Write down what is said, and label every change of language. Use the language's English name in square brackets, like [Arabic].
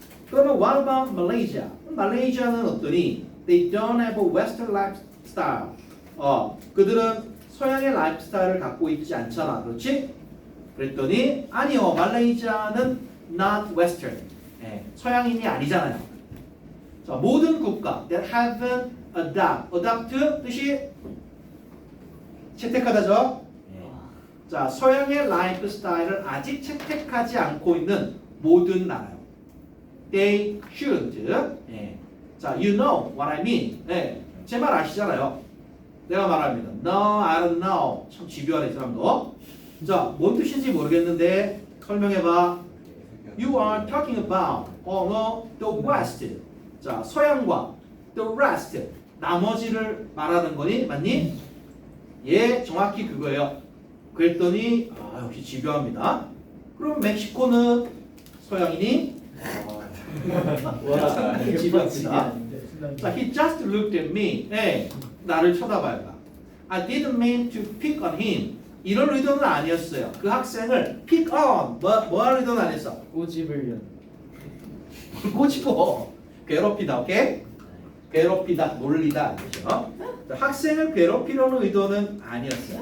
[Korean] 그러면 [English] what about Malaysia? [Korean] 말레이시아는 어떠니? [English] They don't have a Western lifestyle. [Korean] 그들은 서양의 라이프 스타일을 갖고 있지 않잖아, 그렇지? 그랬더니 아니요, 말레이시아는 [English] not Western. [Korean] 서양인이 아니잖아요. 자, 모든 국가 [English] that haven't adopt [Korean] 뜻이 채택하다죠. 자, 서양의 라이프 스타일을 아직 채택하지 않고 있는 모든 나라요. [English] They should. 자, you know what I mean. [Korean] 제 말 아시잖아요. 내가 말합니다. [English] No, I don't know. [Korean] 참 집요하네, 이 사람도. 자, 뭔 뜻인지 모르겠는데 설명해봐. [English] You are talking about no, the West. [Korean] 자, 서양과 [English] the rest. [Korean] 나머지를 말하는 거니? 맞니? 예, 정확히 그거예요. 그랬더니 역시 집요합니다. 그럼 멕시코는 서양이니? 와, 집요합니다. 자, [English] he just looked at me. [Korean] 나를 쳐다봐요. [English] I didn't mean to pick on him. [Korean] 이런 의도는 아니었어요. 그 학생을 pick on. 뭐 할 의도는 아니었어. 꼬집으려. 꼬집어. 괴롭히다, 오케이? 괴롭히다, 놀리다. 그렇죠? 학생을 괴롭히려는 의도는 아니었어요.